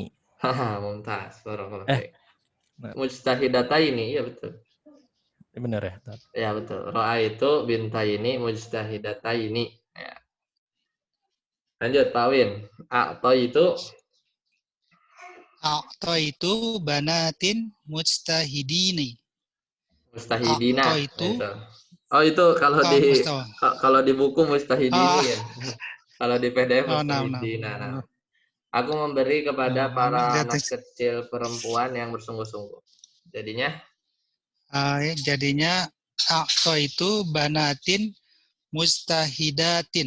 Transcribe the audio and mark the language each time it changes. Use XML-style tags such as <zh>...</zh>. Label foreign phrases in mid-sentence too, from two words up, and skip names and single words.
<ar>ممتاز، بارك الله Eh, fiik.</ar> <id>Mujtahidataini, iya betul. benar ya, Tat? Ya betul.</id> <ar>رأيتُ بنتين مجتهدتين.</ar> <id>Ya. Lanjut, Pak Win.</id> <ar>أعطيتُ أعطيتُ بناتٍ مجتهدين. mustahidina. أعطيتُ</ar> <id>Itu. Oh itu</id> <ar>mustawa.</ar> <id>kalau di buku mustahidini ya. Kalau di PDF Nah.</id> <ar>mustahidina.</ar> <id>Nah, aku memberi kepada para anak kecil perempuan yang bersungguh-sungguh. Jadinya</id> <ar>Jadinya أعطيتُ بناتٍ مستهدات.</ar>